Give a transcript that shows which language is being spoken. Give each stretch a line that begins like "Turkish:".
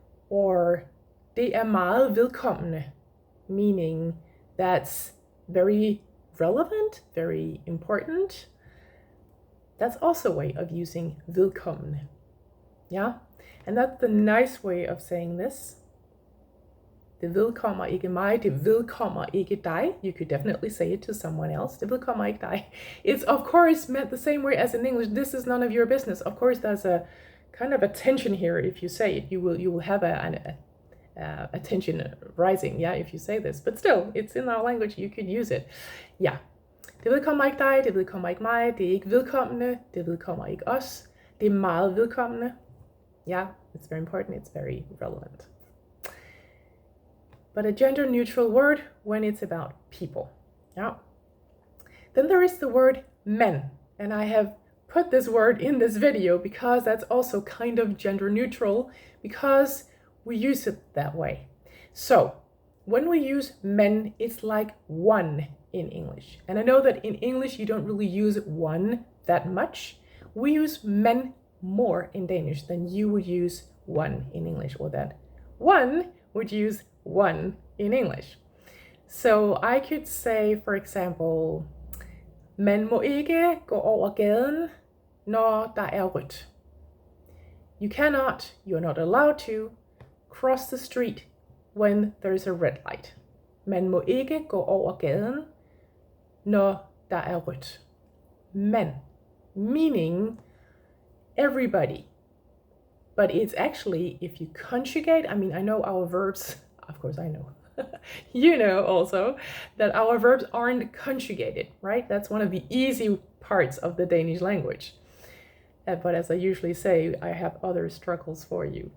English: Or,
Danish: det er meget vedkommende,
English: meaning that's very relevant, very important. That's also a way of using vedkommende. Yeah? And that's the nice way of saying this.
Danish: Det vedkommer ikke mig, det vedkommer ikke dig.
English: You could definitely say it to someone else.
Danish: Det vedkommer ikke dig.
English: It's of course meant the same way as in English. This is none of your business. Of course, there's a kind of a tension here. If you say it, you will have a tension rising. Yeah, if you say this. But still, it's in our language. You could use it. Yeah.
Danish: Det vedkommer ikke dig, det vedkommer ikke mig. Det er ikke vedkommende, det vedkommer ikke os. Det er meget vedkommende.
English: Yeah, it's very important. It's very relevant. But a gender-neutral word when it's about people. Yeah. Then there is the word men. And I have put this word in this video because that's also kind of gender-neutral because we use it that way. So, when we use men, it's like one in English. And I know that in English you don't really use one that much. We use men more in Danish than you would use one in English, or that one would use one in English. So I could say, for example,
Danish: man må ikke gå over gaden, når der er rødt.
English: You're not allowed to cross the street when there's a red light.
Danish: Man må ikke gå over gaden, når der er rødt.
English: Men, meaning everybody. But it's actually, if you conjugate, I mean, I know our verbs, of course I know, you know also, that our verbs aren't conjugated, right? That's one of the easy parts of the Danish language. But as I usually say, I have other struggles for you.